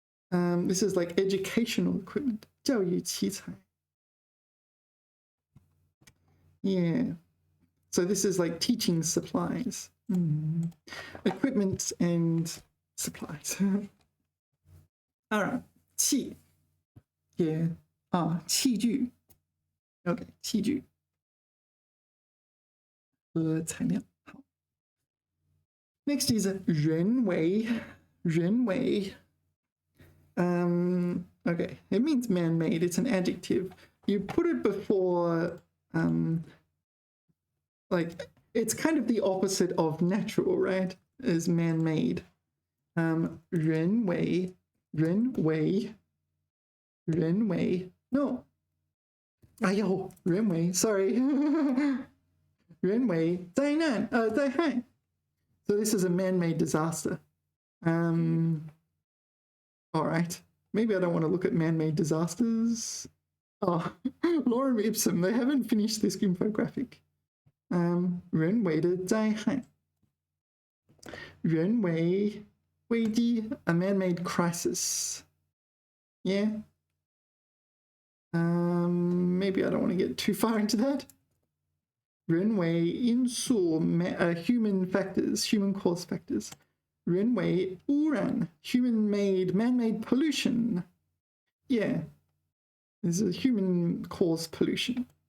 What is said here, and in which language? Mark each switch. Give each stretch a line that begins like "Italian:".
English: This is like educational equipment.
Chinese: 教育器材.
English: Yeah. So this is like teaching supplies. Equipment and supplies. All right.
Chinese: 器 here 器具
English: OK
Chinese: 器具和材料。
English: 好 Next is 人为 人为 okay, it means man-made. It's an adjective. You put it before like it's kind of the opposite of natural, right? Is man-made. 人为人为人为 no.
Chinese: 哎呦，人为
English: sorry.
Chinese: 人为灾难灾害
English: So this is a man-made disaster. All right. Maybe I don't want to look at man-made disasters. Oh, Lorem ipsum. They haven't finished this infographic.
Chinese: 人为的灾害人为危机
English: a man-made crisis. Yeah. Maybe I don't want to get too far into that.
Chinese: 人为因素
English: human factors, human cause factors.
Chinese: 人为污染
English: human-made, man-made pollution. Yeah, there's a human-caused pollution.